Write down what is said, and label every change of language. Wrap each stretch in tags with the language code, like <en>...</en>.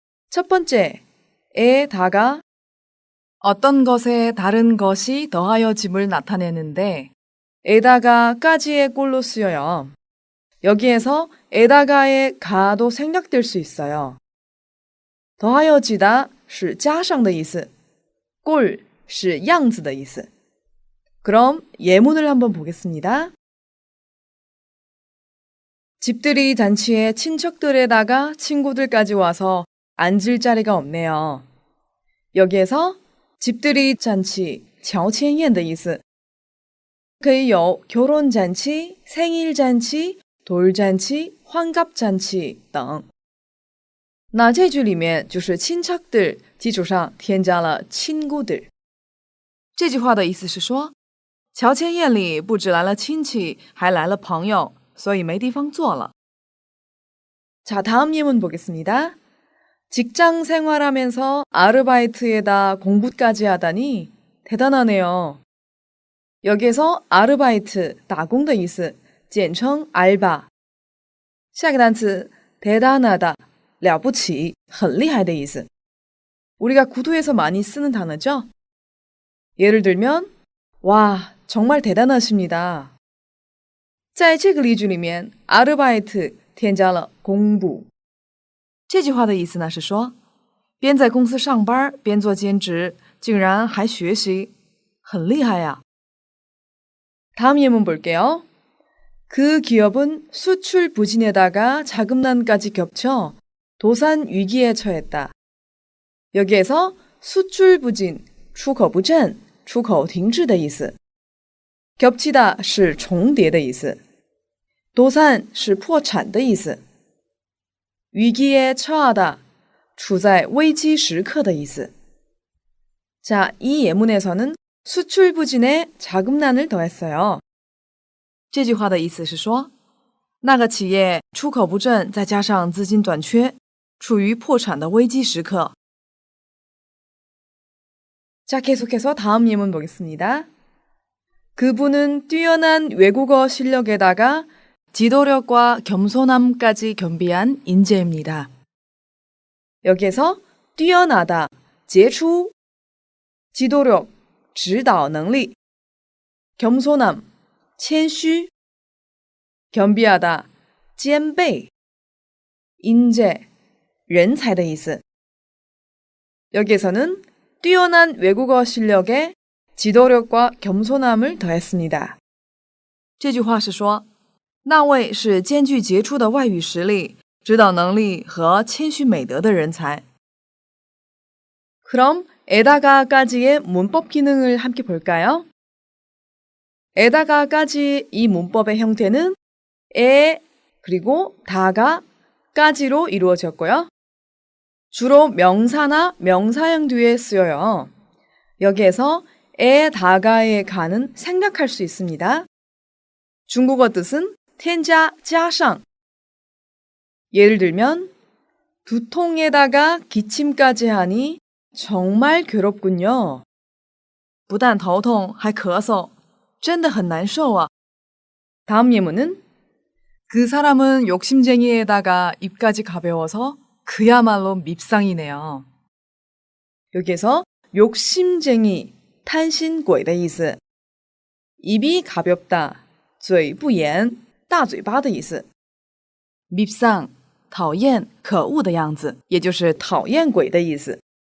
<ko>첫 번째, 에다가 어떤 것에 다른 것이 더하여짐을 나타내는데 에다가까지의 꼴로 쓰여요. 여기에서 에다가의 가도 생략될 수 있어요.</ko> <zh>더하여지다 是加上的意思, 꼴是样子的意思.</zh> <ko>그럼 예문을 한번 보겠습니다. 집들이 잔치에 친척들에다가 친구들까지 와서 앉을 자리가 없네요. 여기에서 집들이 잔치,</ko> <zh>乔迁宴的意思. 可以有 결혼잔치, 생일잔치, 돌잔치, 환갑잔치等. 那这句里面就是亲척들基础上添加了친구들. 这句话的意思是说，乔迁宴里不只来了亲戚，还来了朋友，所以没地方坐了.</zh> <ko>자, 다음 예문 보겠습니다. 직장 생활하면서 아르바이트에다 공부까지 하다니 대단하네요. 여기에서 아르바이트,</ko> <zh>打工的意思, 简称</zh> <ko>알바.</ko> <zh>下个单词 대단하다, 了不起, 很厉害的意思.</zh> <ko>우리가 구도에서 많이 쓰는 단어죠? 예를 들면 와, 정말 대단하십니다.</ko> <zh>在这个例句里面 아르바이트 添加了公部. 这句话的意思呢是说，边在公司上班边做兼职，竟然还学习，很厉害呀.</zh> <ko>다음 예문 볼게요. 그 기업은 수출 부진에다가 자금난까지 겹쳐 도산 위기에 처했다. 여기에서 수출 부진,</ko> <zh>出口不振, 出口停滞的意思. 겹치다 是重叠的意思. 도산 是破产的意思. 위기에 처하다, 处在危机时刻的意思.</zh> <ko>자, 이 예문에서는 수출 부진에 자금난을 더했어요.</ko> <zh>这句话的意思是说，那个企业出口不振，再加上资金短缺，处于破产的危机时刻.</zh> <ko>자, 계속해서 다음 예문 보겠습니다. 그분은 뛰어난 외국어 실력에다가 지도력과 겸손함까지 겸비한 인재입니다. 여기에서 뛰어나다, 杰出, 지도력, 指导能力, 겸손함, 谦虚, 겸비하다, 兼备, 인재,</ko> <zh>人才的意思.</zh> <ko>여기에서는 뛰어난 외국어 실력에 지도력과 겸손함을 더했습니다. 这句话是说，那位是兼具杰出的外语实力、指导能力和谦虚美德的人才。 그럼 에다가까지의 문법 기능을 함께 볼까요? 에다가까지 이 문법의 형태는 에 그리고 다가까지로 이루어졌고요. 주로 명사나 명사형 뒤에 쓰여요. 여기에서 에다가의 가는 생략할 수 있습니다. 중국어 뜻은 添加加上. 예를 들면 두통에다가 기침까지 하니 정말 괴롭군요.</ko> <zh>不但头痛还咳嗽，真的很难受啊.</zh> <ko>다음 예문은 그 사람은 욕심쟁이에다가 입까지 가벼워서 그야말로 밉상이네요. 여기에서 욕심쟁이,</ko> <zh>贪心鬼的意思. 입이 가볍다, 嘴不严，大嘴巴的意思。 밉상，讨厌、可恶的样子，也就是讨厌鬼的意思。</zh>